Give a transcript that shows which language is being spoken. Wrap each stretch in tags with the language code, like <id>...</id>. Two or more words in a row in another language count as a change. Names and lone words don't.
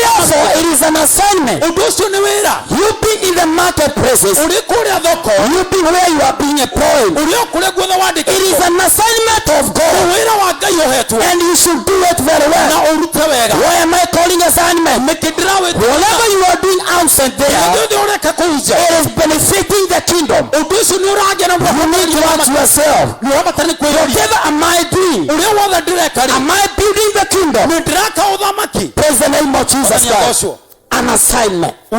<en>Therefore, it is an assignment.</en> <ki>ũndũ ũcio nĩ wĩra.</ki> <en>You being in the marketplaces,</en> <ki>ũrĩ kũrĩa thoko,</ki> <en>you being where you are being employed,</en> <ki>ũrĩ o kũrĩa guothe</ki> <en>it is</en> <ki>wandĩkĩtwo.</ki> <en>an assignment of</en> <ki>nĩ</ki> <en>God,</en> <ki>wĩra wa Ngai ũhetwo,</ki> <en>and you should do it very</en> <ki>na</ki> <en>well.</en> <ki>ũrute wega.</ki> <en>Why am I calling assignment?</en> <ki>nĩkĩ ndĩrawĩtwo</ki> <en>Whatever you are doing outside there,</en> <ki>gĩothe</ki> <en>It is benefiting the kingdom. You need to ask yourself, whatever am I doing? Am I building the kingdom? Praise the name of Jesus Christ. An assignment.</en>